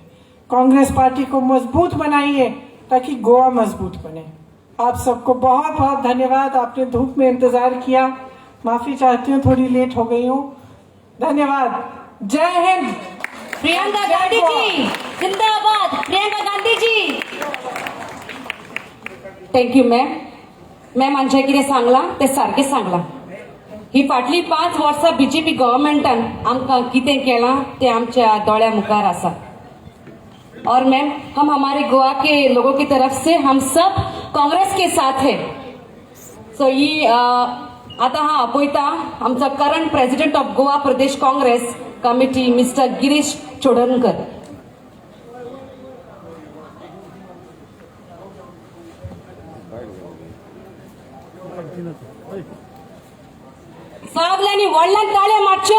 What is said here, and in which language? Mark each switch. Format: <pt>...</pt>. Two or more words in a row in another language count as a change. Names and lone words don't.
<hi>कांग्रेस पार्टी को मजबूत बनाइए ताकि गोवा मजबूत बने। आप सबको बहुत बहुत धन्यवाद। आपने धूप में इंतजार किया, माफी चाहती हूँ थोड़ी लेट हो गई हूँ। धन्यवाद। जय हिंद। प्रियंका गांधी जी जिंदाबाद, प्रियंका गांधी जी।</hi> <en>thank you ma'am</en> <kok>हांचे कितें सांगलां तें सारकें सांगलां। ही फाटली 5 वर्सां बीजेपी गव्हर्मेंटान आमकां कितें केलां तें आमच्या दोळ्या मुखार आसा।</kok> <hi>और मैम हम हमारे गोवा के लोगों की तरफ से हम सब कांग्रेस के साथ है।</hi> <kok>सो ही आता हा आपयता आमचा</kok> <en>current president of</en> <kok>गोवा प्रदेश काँग्रेस कमिटी मिस्टर गिरीश चोडणकर। सगळ्यांनी व्हडल्यान ताळ्या मारच्यो।</kok>